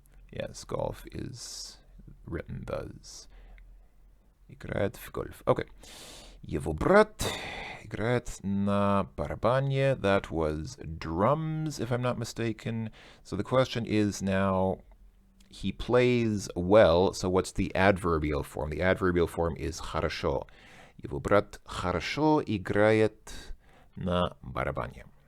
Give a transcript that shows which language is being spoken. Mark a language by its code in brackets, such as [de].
[en] Yes, golf is written thus. [ru] Играет в golf. [en] Okay. [ru] Его брат играет на барабане. [en] That was drums, if I'm not mistaken. So the question is now, he plays well, so what's the adverbial form? The adverbial form is хорошо. [ru] Его брат хорошо играет на барабане.